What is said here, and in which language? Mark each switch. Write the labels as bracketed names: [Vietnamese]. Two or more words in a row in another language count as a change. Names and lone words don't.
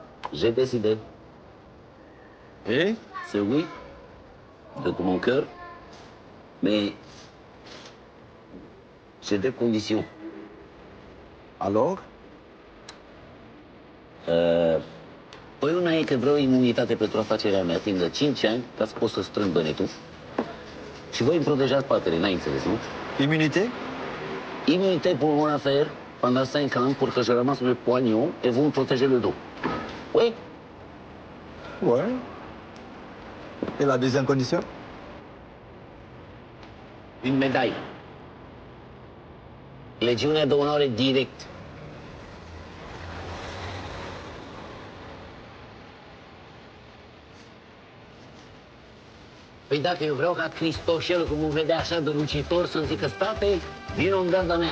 [French] J'ai décidé. Et? C'est oui, de tout mon cœur, mais j'ai des conditions. Alors? [Romanian] Păi una e că vreau imunitate pentru afacerea mea timp de 5 ani, ca să pot să strâng bănetul. Și voi îmi protejați spatele, n-ai înțeles, nu? [French] Immunité? Immunité pour mon affaire pendant 5 ans pour que je ramasse le poignon et vous me protégez le dos. Oui? Ouais. Et la deuxième condition? Une médaille. [Romanian] Legiunea de onoare direct. Păi dacă eu vreau ca Cristoșel, cum îmi vedea așa de lucitor, să-mi zică, state, vină în garda mea.